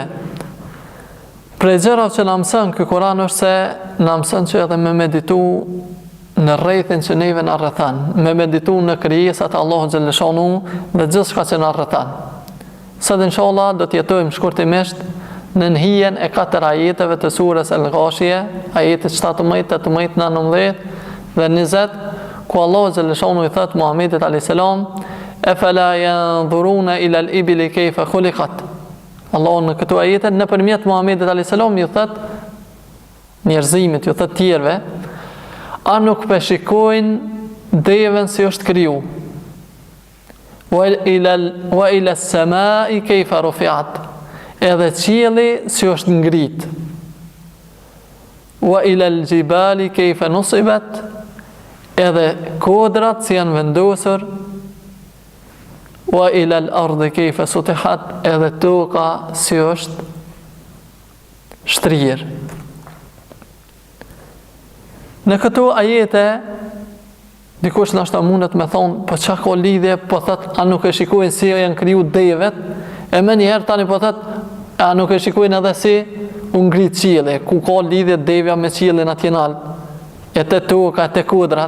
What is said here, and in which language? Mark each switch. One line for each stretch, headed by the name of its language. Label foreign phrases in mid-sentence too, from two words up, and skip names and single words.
Albanian: Prej gjërat që na mëson ky Kur'an është se na mëson që edhe me meditu në rrethin që neve na rrethan, me meditu në krijesat e Allahut xhalleshanu dhe gjithçka që na rrethan. Sot inshallah do të jetojmë shkurtimisht në hijen e 4 ajeteve të surës Al-Ghashiyah, ajetet 17, 18, 19 dhe 20, ku Allahu xhalleshanu i thot Muhamedit
Arabic: عليه السلام: "أفلا ينظرون إلى الإبل كيف خلقت."
Albanian: Allahu në këto ajete nëpërmjet Muhamedit
Arabic: عليه السلام
Albanian: i thot njerëzimit, i thot tjerëve: a nuk shikojnë devën si është kriju?
Arabic: وإلى السماء كيف رفعت.
Albanian: Edhe qielli si është ngrit.
Arabic: وإلى الجبال كيف نصبت.
Albanian: Edhe kodrat si janë vendosur.
Arabic: وإلى الأرض كيف سطحت.
Albanian: Edhe toka si është shtrirë. Në këto ajete, dikush nashta mundet me thonë, po qa ka lidhje, po thët, a nuk e shikojnë si janë kriju devet, e me njëherë tani po thët, a nuk e shikojnë edhe si u ngrit qielli, ku ka lidhje devja me qiellin atje nalë, e të toka, e të kodrat.